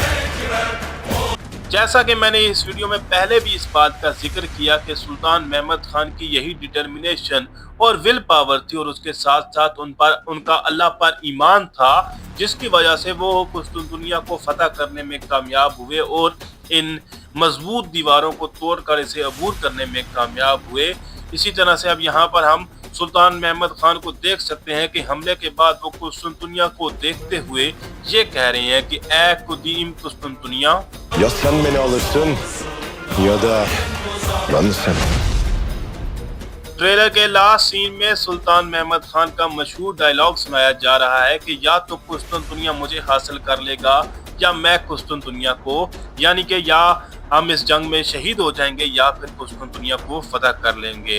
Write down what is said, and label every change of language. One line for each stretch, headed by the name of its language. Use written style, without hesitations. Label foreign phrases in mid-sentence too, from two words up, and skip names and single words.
Hindi: जैसा कि मैंने इस वीडियो में पहले भी इस बात का जिक्र किया कि सुल्तान महमद खान की यही डिटर्मिनेशन और
English: will power
Hindi: थी और उसके साथ साथ उनका अल्लाह पर ईमान था जिसकी वजह से वो कुस्तुनतुनिया को फतह करने में कामयाब हुए और इन मजबूत दीवारों को तोड़कर इसे अबूर करने में कामयाब हुए। इसी तरह से अब यहाँ पर हम सुल्तान महमद खान को देख सकते हैं कि हमले के बाद वो कुस्तुनतुनिया को देखते हुए ये कह रहे हैं कि ए कुदीम कुस्तुनतुनिया,
Turkish: Ya sen beni alırsın ya da ben seni.
Hindi: ट्रेलर के लास्ट सीन में सुल्तान महमद खान का मशहूर डायलॉग सुनाया जा रहा है कि या तो कुस्तुनतुनिया मुझे हासिल कर लेगा या मैं कुस्तुनतुनिया को, यानी कि या हम इस जंग में शहीद हो जाएंगे या फिर कुस्तुनतुनिया को फतह कर लेंगे।